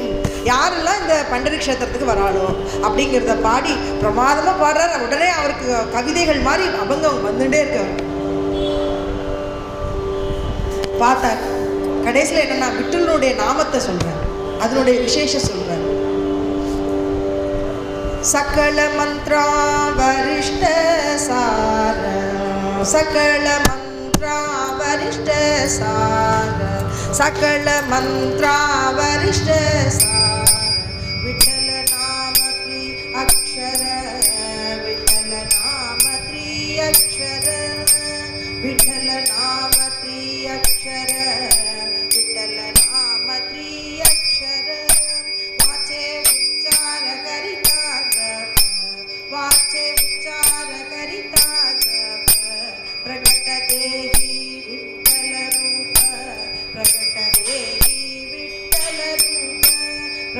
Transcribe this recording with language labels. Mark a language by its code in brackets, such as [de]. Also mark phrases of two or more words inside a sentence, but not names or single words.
[ta] யாரெல்லாம் இந்த பண்டரி கஷேத்திரத்துக்கு வராளோ அப்படிங்கிறத பாடி பிரமாதமா பாடுறாரு. உடனே அவருக்கு கவிதைகள் மாதிரி அபங்கம் வந்துட்டே இருக்காரு. பார்த்தார். கடைசியில் என்னன்னா விட்டலனுடைய நாமத்தை சொல்றார். அதனுடைய விசேஷம் சொல்றார். [mr] सकल मंत्रा वरिष्ठ सार सकल मंत्रा वरिष्ठ सार सकल मंत्रा वरिष्ठ सार विठल नाम त्रि अक्षर विठल नाम त्रि अक्षर विठल नाम त्रि अक्षर विठल नाम त्रि अक्षर वाचे उच्चार करिता वाचे उच्चार करिता जप प्रकट देहि विठ्ठल रूप प्रकट देहि विठ्ठल रूप